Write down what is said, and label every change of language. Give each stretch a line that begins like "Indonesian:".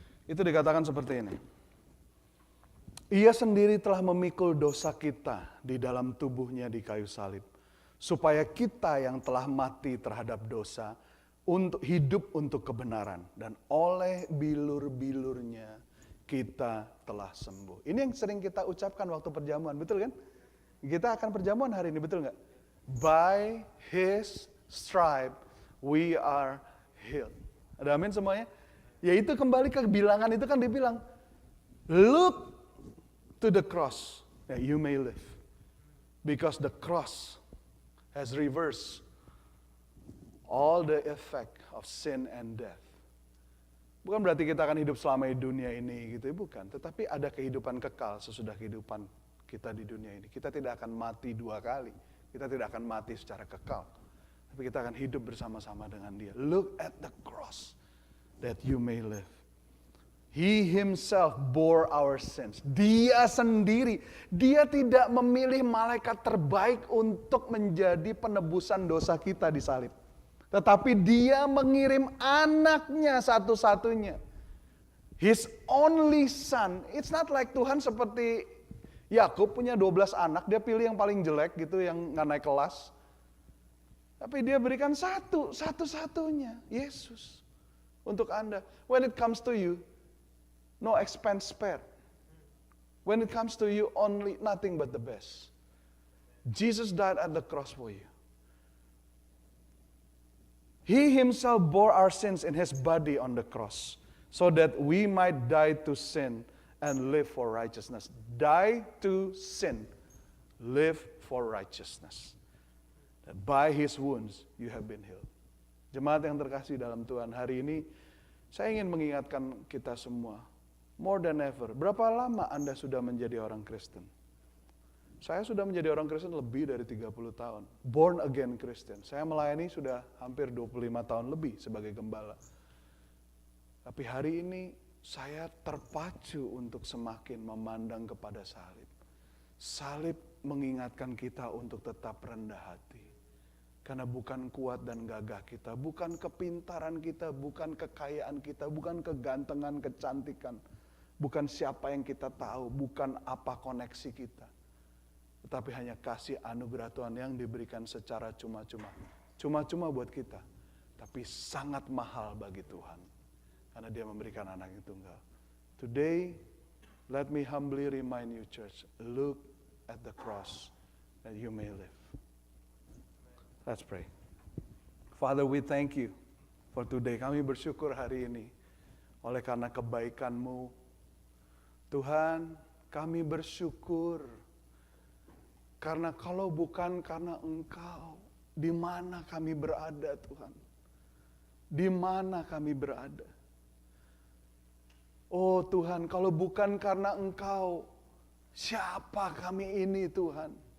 Indonesian: Itu dikatakan seperti ini. Ia sendiri telah memikul dosa kita di dalam tubuhnya di kayu salib, supaya kita yang telah mati terhadap dosa untuk hidup untuk kebenaran, dan oleh bilur-bilurnya kita telah sembuh. Ini yang sering kita ucapkan waktu perjamuan, betul kan? Kita akan perjamuan hari ini, betul nggak?
English: By His stripe we are healed.
Indonesian: Ada amin semuanya? Yaitu kembali ke Bilangan itu kan dibilang,
English: look to the cross that you may live. Because the cross has reversed all the effect of sin and death.
Indonesian: Bukan berarti kita akan hidup selama di dunia ini gitu, bukan. Tetapi ada kehidupan kekal sesudah kehidupan kita di dunia ini. Kita tidak akan mati dua kali. Kita tidak akan mati secara kekal. Tapi kita akan hidup bersama-sama dengan Dia.
English: Look at the cross that you may live. He himself bore our sins.
Indonesian: Dia sendiri, dia tidak memilih malaikat terbaik untuk menjadi penebusan dosa kita di salib. Tetapi dia mengirim anaknya satu-satunya.
English: His only son. It's not like
Indonesian: Tuhan seperti Yakub punya 12 anak, dia pilih yang paling jelek gitu, yang gak naik kelas. Tapi dia berikan satu-satunya, Yesus. Untuk Anda.
English: When it comes to you, no expense spared. When it comes to you, only nothing but the best. Jesus died at the cross for you. He himself bore our sins in his body on the cross, so that we might die to sin and live for righteousness. Die to sin, live for righteousness. That by his wounds you have been healed.
Indonesian: Jemaat yang terkasih dalam Tuhan, hari ini saya ingin mengingatkan kita semua,
English: more than ever.
Indonesian: Berapa lama Anda sudah menjadi orang Kristen? Saya sudah menjadi orang Kristen lebih dari 30 tahun.
English: Born again Christian.
Indonesian: Saya melayani sudah hampir 25 tahun lebih sebagai gembala. Tapi hari ini saya terpacu untuk semakin memandang kepada salib. Salib mengingatkan kita untuk tetap rendah hati. Karena bukan kuat dan gagah kita, bukan kepintaran kita, bukan kekayaan kita, bukan kegantengan, kecantikan. Bukan siapa yang kita tahu, bukan apa koneksi kita. Tetapi hanya kasih anugerah Tuhan yang diberikan secara cuma-cuma. Cuma-cuma buat kita, tapi sangat mahal bagi Tuhan. Karena Dia memberikan anak yang tunggal.
English: Today, let me humbly remind you church, look at the cross that you may live. Let's pray. Father, we thank you for today.
Indonesian: Kami bersyukur hari ini oleh karena kebaikan-Mu. Tuhan, kami bersyukur karena kalau bukan karena Engkau, di mana kami berada Tuhan? Di mana kami berada? Oh Tuhan, kalau bukan karena Engkau, siapa kami ini Tuhan?